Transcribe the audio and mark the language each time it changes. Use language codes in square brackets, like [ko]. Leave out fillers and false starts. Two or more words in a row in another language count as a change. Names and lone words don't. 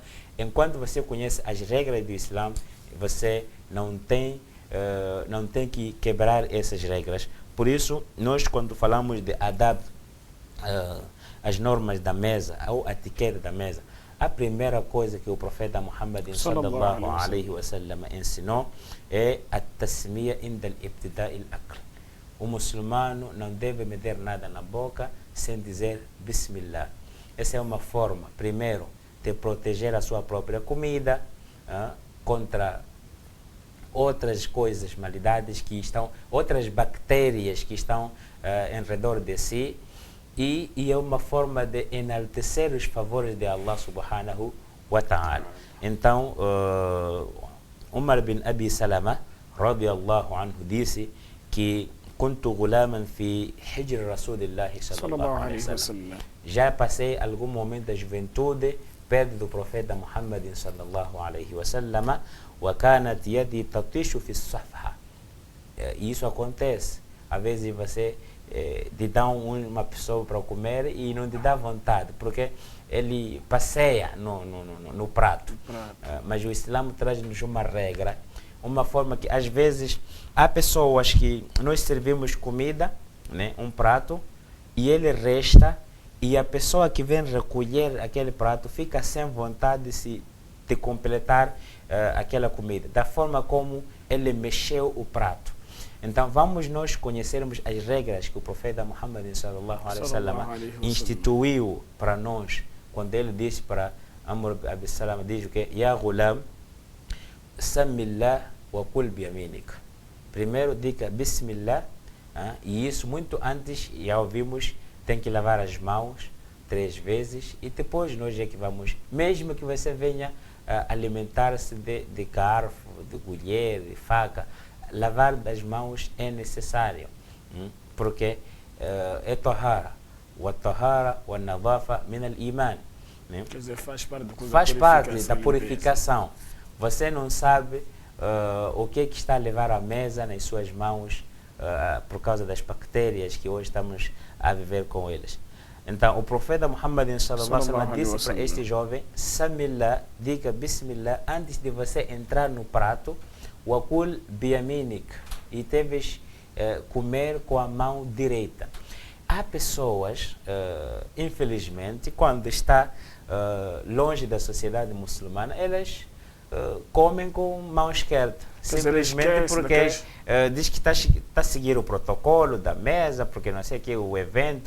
[pt] Enquanto você conhece as regras do Islã, você não tem que quebrar essas regras. Por isso, nós, quando falamos de adab, as normas da mesa, ou a etiqueta da mesa, a primeira coisa que o profeta Muhammad [ar] صلى الله عليه وسلم [pt] ensinou é a [ar] التسمية عند ابتداء الأكل. [pt] O muçulmano não deve meter nada na boca sem dizer Bismillah. Essa é uma forma, primeiro, de proteger a sua própria comida contra outras coisas, malidades que estão, outras bactérias que estão em redor de si. E é uma forma de enaltecer os favores de Allah [ar] سبحانه وتعالى. [pt] Então, Umar bin Abi Salama, [ar] رضي الله عنه, [pt] disse que [ar] كنت غلاما في حجر رسول الله صلى الله عليه وسلم. [pt] Já passei algum momento da juventude perto do profeta Muhammad [ar] صلى الله عليه وسلم, وكانت يدي تطيش في الصحفة. [pt] Isso acontece. Às vezes você te dá uma pessoa para comer e não te dá vontade, porque ele passeia no prato. Mas o Islã traz-nos uma regra, uma forma que às vezes há pessoas que nós servimos comida, né, um prato, e ele resta, e a pessoa que vem recolher aquele prato fica sem vontade de completar aquela comida, da forma como ele mexeu o prato. Então vamos nós conhecermos as regras que o profeta Muhammad [ar] صلى الله عليه وسلم [pt] instituiu para nós, quando ele disse para Amr bin Abi Salama, diz o que? [ar] يا غلام سم الله وكل بيمينك. [pt] Primeiro diga Bismillah, e isso muito antes, já ouvimos, tem que lavar as mãos, 3 vezes e depois nós é que vamos, mesmo que você venha alimentar-se de garfo, de colher, de faca, lavar das mãos é necessário, porque é [ar] طهارة والطهارة والنظافة من الإيمان. [pt] Quer dizer, faz parte da purificação. Você não sabe o que está a levar à mesa nas suas mãos por causa das bactérias que hoje estamos a viver com eles. Então, o profeta Muhammad [ar] صلى الله عليه وسلم [pt] disse para este jovem: Samillah, diga Bismillah antes de você entrar no prato, [ar] وكل بيمينك, [pt] e deves comer com a mão direita. Há pessoas, infelizmente, quando está longe da sociedade muçulmana, elas comem com mão esquerda, simplesmente porque diz que está a seguir o protocolo da mesa, porque não sei o que, o evento.